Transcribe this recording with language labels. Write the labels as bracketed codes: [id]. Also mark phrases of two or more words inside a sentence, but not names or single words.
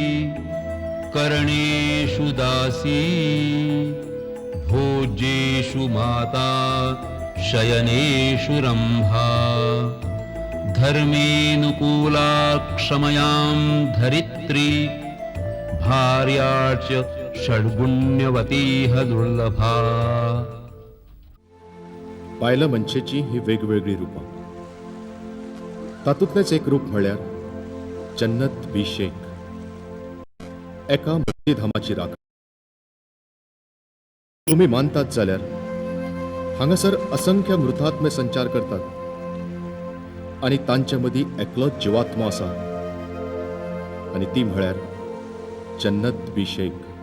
[sa] करणेषु दासी भोज्येषु माता शयनेषु रंभा धर्मेनुकूला क्षमयां धरित्री भार्या च षड्गुण्यवतीह दुर्लभा. [kok] बायला मनशेची ही वेगवेगळी रूपां. तातूंतलेंच एक रूप म्हळ्यार जन्नत बी शेख, एका मुक्तीधामाची राख. तुम्ही मानतात जाल्यार हांगासर असंख्य मृतात्मे संचार करतात आणि तांचे मदीं एकलोच जिवात्मो आसा आणि ती म्हळ्यार जन्नत बी शेख.